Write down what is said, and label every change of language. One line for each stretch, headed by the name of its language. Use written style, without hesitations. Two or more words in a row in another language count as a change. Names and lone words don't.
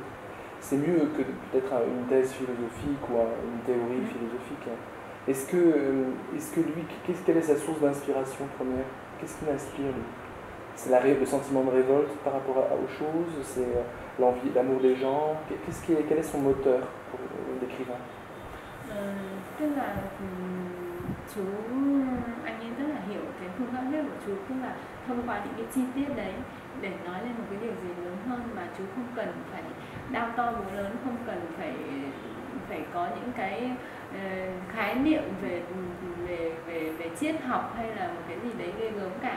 French: C'est mieux que peut-être une thèse philosophique ou une théorie philosophique. Est-ce que lui, quelle est sa source d'inspiration première? Qu'est-ce qui l'inspire lui? c'est le sentiment de révolte par rapport aux choses, c'est l'envie, l'amour des gens. Quel est son moteur pour l'écrivain?
Vietnamese: Tức là chú anh ấy rất là hiểu cái phương pháp viết của chú, tức là thông qua những cái chi tiết đấy để nói lên một cái điều gì lớn hơn mà chú không cần phải đao to búa lớn, không cần phải có những cái khái niệm về triết học hay là một cái gì đấy ghê gớm cả.